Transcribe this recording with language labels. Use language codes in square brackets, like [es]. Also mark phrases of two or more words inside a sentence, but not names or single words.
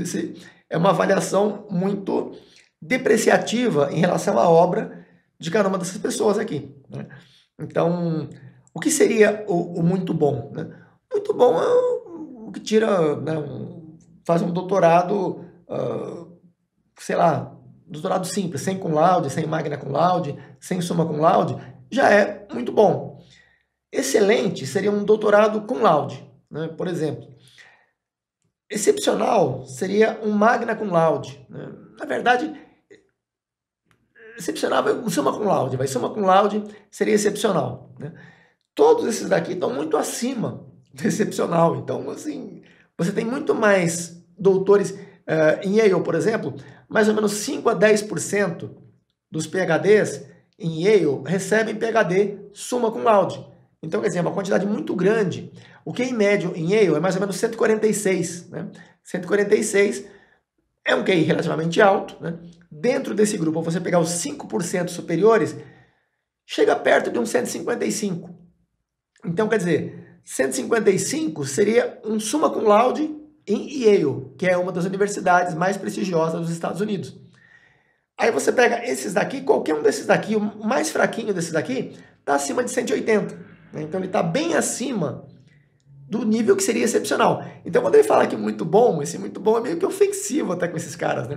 [pt] Esse é uma avaliação muito depreciativa em relação à obra de cada uma dessas pessoas aqui, né? Então, o que seria o muito bom, né? Muito bom é o que tira, né, faz um doutorado, sei lá, doutorado simples, sem [la] cum laude, [pt] sem [la] magna cum laude, [pt] sem [la] summa cum laude, [pt] já é muito bom. Excelente seria um doutorado [la] cum laude, [pt] né, por exemplo. Excepcional seria um [la] magna cum laude, [pt] né? Na verdade, excepcional vai um [la] summa cum laude, summa cum laude [pt] seria excepcional, né? Todos esses daqui estão muito acima do excepcional. Então, assim, você tem muito mais doutores em Yale, por exemplo, mais ou menos 5 a 10% dos PhDs em Yale recebem PhD [la] summa cum laude. [pt] Então, quer dizer, é uma quantidade muito grande. O QI médio em Yale é mais ou menos 146, né? 146 é um QI relativamente alto, né? Dentro desse grupo, você pegar os 5% superiores, chega perto de um 155. Então, quer dizer, 155 seria um [la] summa cum laude [pt] em Yale, que é uma das universidades mais prestigiosas dos Estados Unidos. Aí você pega esses daqui, qualquer um desses daqui, o mais fraquinho desses daqui, está acima de 180. Né? Então, ele está bem acima do nível que seria excepcional. Então, quando ele fala que muito bom, esse muito bom é meio que ofensivo até com esses caras, né?